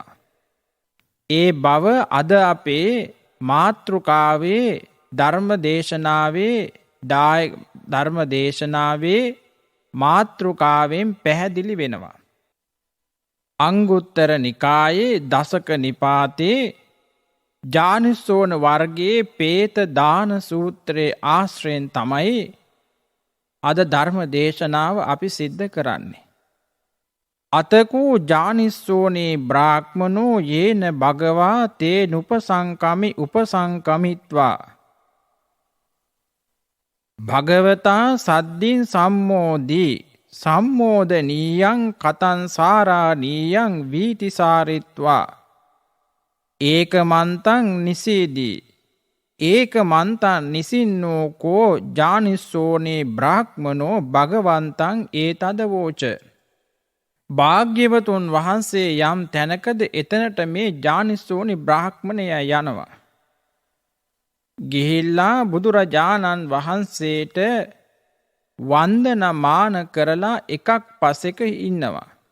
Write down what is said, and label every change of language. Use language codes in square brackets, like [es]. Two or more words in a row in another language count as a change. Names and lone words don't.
[si] ඒ බව අද අපේ මාතෘකාවේ ධර්ම දේශනාවේ මාතෘකාවෙන් පැහැදිලි වෙනවා. අංගුත්තර නිකායේ දසක නිපාතේ ජානිස්සෝන වර්ගයේ පේත දාන සූත්‍රයේ ආශ්‍රයෙන් තමයි අද ධර්ම දේශනාව අපි සිද්ධ කරන්නේ. [pi] අතකෝ ජානිස්සෝනේ බ්‍රාහ්මනෝ යේන භගවා තේ නුපසංකමි උපසංකමිත්වා භගවතා සද්දින් සම්මෝදී සම්මෝදනීයං කතං සාරානීයං වීතිසාරිත්වා ඒකමන්තං නිසීදී ඒක මන්තන් නිසින්නෝ කෝ ජානිස්සෝනේ බ්‍රාහ්මනෝ භගවන්තං ඒතදවෝච. [si] භාග්‍යවතුන් වහන්සේ යම් තැනකද එතනට මේ ජානිස්සෝනි බ්‍රාහ්මණය යනවා. ගිහිල්ලා බුදුරජාණන් වහන්සේට වන්දනමාන කරලා එකක් පසෙක ඉන්නවා.